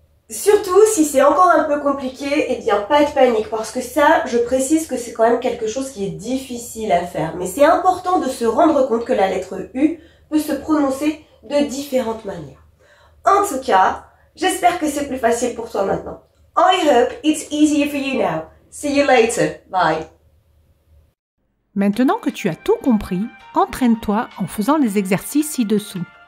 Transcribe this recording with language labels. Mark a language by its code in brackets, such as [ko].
[fr] Surtout, si c'est encore un peu compliqué, eh bien, pas de panique, parce que ça, je précise que c'est quand même quelque chose qui est difficile à faire. Mais c'est important de se rendre compte que la lettre U peut se prononcer de différentes manières. En tout cas, j'espère que c'est plus facile pour toi maintenant. [en] I hope it's easier for you now. See you later. Bye. [fr] Maintenant que tu as tout compris, entraîne-toi en faisant les exercices ci-dessous.